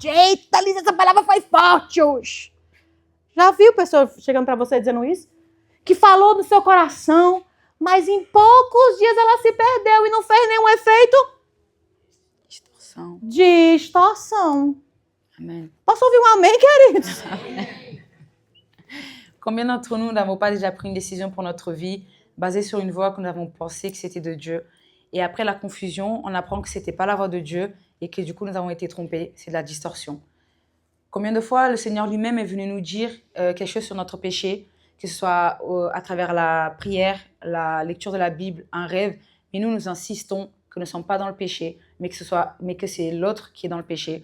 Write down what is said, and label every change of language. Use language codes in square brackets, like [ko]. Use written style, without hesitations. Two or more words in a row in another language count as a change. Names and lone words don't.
[pt] Eita, Liz, essa palavra foi forte hoje. Já viu pessoa chegando para você dizendo isso? Que falou no seu coração, mas em poucos dias ela se perdeu e não fez nenhum efeito? [fr] Distorsion. [pt] Distorção. Amen. Posso ouvir um amém, queridos? [fr] Combien d'entre nous n'avons pas déjà pris une décision pour notre vie basée sur une voix que nous avons pensé que c'était de Dieu et après la confusion, on apprend que c'était pas la voix de Dieu et que du coup nous avons été trompés, c'est de la distorsion. Combien de fois le Seigneur lui-même est venu nous dire quelque chose sur notre péché, que ce soit à travers la prière, la lecture de la Bible, un rêve, mais nous insistons que nous ne sommes pas dans le péché, mais que c'est l'autre qui est dans le péché.